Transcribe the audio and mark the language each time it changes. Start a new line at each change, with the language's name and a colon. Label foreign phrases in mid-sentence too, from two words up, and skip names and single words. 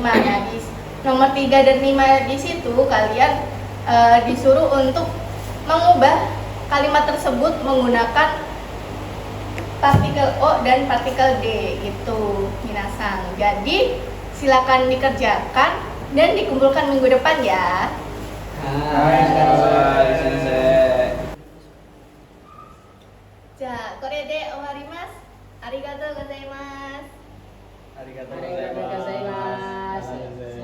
Indonesian: Nah, di nomor 3 dan 5 di situ kalian disuruh untuk mengubah kalimat tersebut menggunakan partikel O dan partikel D gitu minasang. Jadi silakan dikerjakan dan dikumpulkan minggu depan ya.
Japanese: Hai, sensei. じゃ、これで終わります. ありがとうございます. Arigatou ありがとうございます.